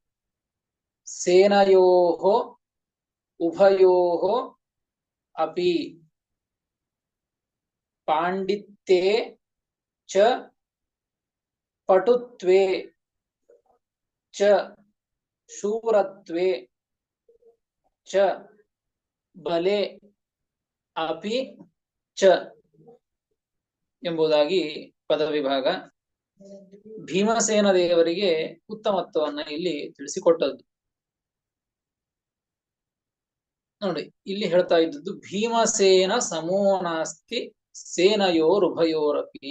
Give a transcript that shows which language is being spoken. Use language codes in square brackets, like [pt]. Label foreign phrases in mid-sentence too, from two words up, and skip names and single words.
[sa] ಸೇನಯೋಃ ಉಭಯೋಃ ಅಪಿ ಪಾಂಡಿತ್ಯೇ ಚ ಪಟುತ್ವೇ ಚ ಶೂರತ್ವೇ ಚ ಬಲೆ ಅಪಿ ಚ [kn] ಎಂಬುದಾಗಿ ಪದವಿಭಾಗ. ಭೀಮಸೇನ ದೇವರಿಗೆ ಉತ್ತಮತ್ವವನ್ನ ಇಲ್ಲಿ ತಿಳಿಸಿಕೊಟ್ಟದ್ದು ನೋಡಿ. ಇಲ್ಲಿ ಹೇಳ್ತಾ ಇದ್ದದ್ದು [sa] ಭೀಮಸೇನ ಸಮೋ ನಾಸ್ತಿ ಸೇನಯೋರುಭಯೋರಪಿ.